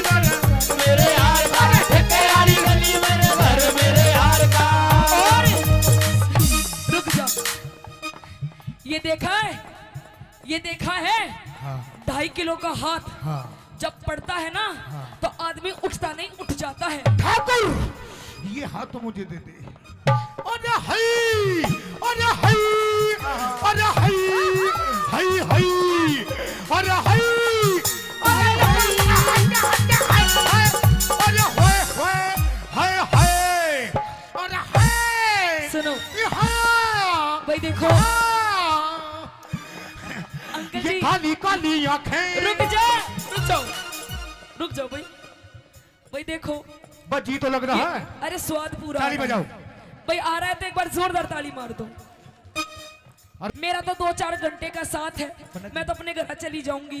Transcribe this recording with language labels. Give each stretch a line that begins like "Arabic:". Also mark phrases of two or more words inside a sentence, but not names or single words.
Hindi: मेरे यार का, ठेके वाली गली मेरे घर मेरे यार का। और रुक जा, ये देखा है, ये देखा है? हाँ 2.5 किलो का हाथ हाँ। जब पड़ता है ना, तो आदमी उठता नहीं, उठ जाता है। ठाकुर ये हाथ तो मुझे दे दे। अरे हई, अरे हई, अरे हई, हई हई, अरे हई, अरे हई, अरे होए होए, हाय हाय, अरे हाय। सुनो हाँ, भाई, देखो हाँ। अंकल ये जी, काली काली आंखें। रुक जा, रुक जाओ, रुक जाओ भाई। भाई देखो, बजी तो लग रहा है। अरे स्वाद पूरा ताली आ रहा है। बजाओ। भाई आ रहा है तो एक बार जोरदार ताली मार दो। मेरा तो 2-4 घंटे का साथ है, मैं तो अपने घर चली जाऊंगी।